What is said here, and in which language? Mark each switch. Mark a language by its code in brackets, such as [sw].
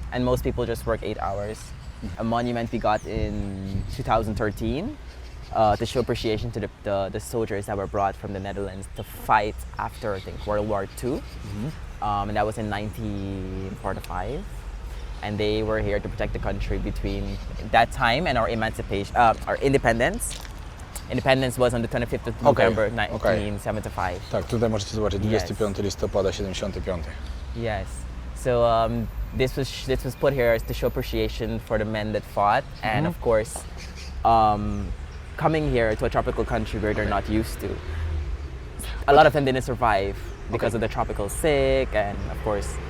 [en] And most people just work 8 hours. A monument we got in 2013 to show appreciation to the soldiers that were brought from the Netherlands to fight after, I think, World War II. And that was in 1945. And they were here to protect the country between that time and our emancipation, our independence. Independence was on the 25th of November 1975. [pl] Tak, tutaj możecie zobaczyć 25 listopada 75. [en] Yes. So this was put here to show appreciation for the men that fought, and of course, coming here to a tropical country where they're not used to. A lot of them didn't survive because of the tropical sick, and of course.